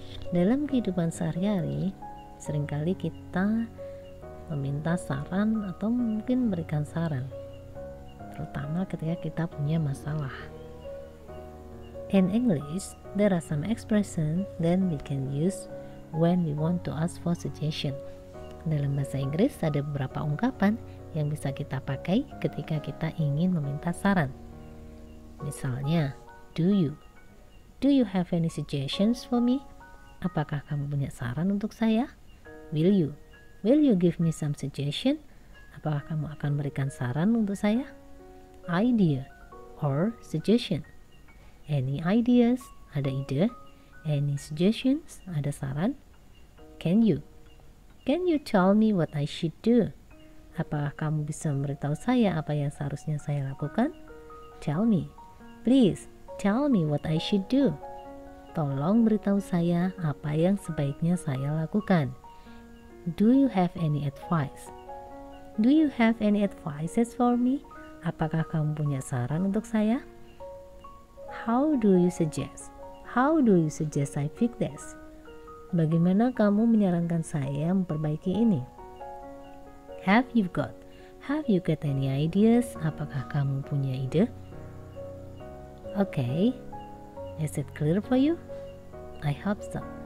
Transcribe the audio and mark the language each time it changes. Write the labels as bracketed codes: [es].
[id] Dalam kehidupan sehari-hari, seringkali kita meminta saran atau mungkin memberikan saran, terutama ketika kita punya masalah. [en] In English, there are some expressions that we can use when we want to ask for suggestion. [id] Dalam bahasa Inggris ada beberapa ungkapan yang bisa kita pakai ketika kita ingin meminta saran. Misalnya, [en] do you have any suggestions for me? [id] Apakah kamu punya saran untuk saya? [en] Will you give me some suggestion? [id] Apakah kamu akan berikan saran untuk saya? [en] Idea or suggestion. Any ideas? [id] Ada ide. [en] Any suggestions? [id] Ada saran. [en] Can you tell me what I should do? [id] Apakah kamu bisa memberitahu saya apa yang seharusnya saya lakukan? [en] Tell me. Please, tell me what I should do. [id] Tolong beritahu saya apa yang sebaiknya saya lakukan. [en] Do you have any advice? Do you have any advices for me? [id] Apakah kamu punya saran untuk saya? [en] How do you suggest? How do you suggest I fix this? [id] Bagaimana kamu menyarankan saya memperbaiki ini? [en] Have you got any ideas? [id] Apakah kamu punya ide? [en] Okay, is it clear for you? I hope so.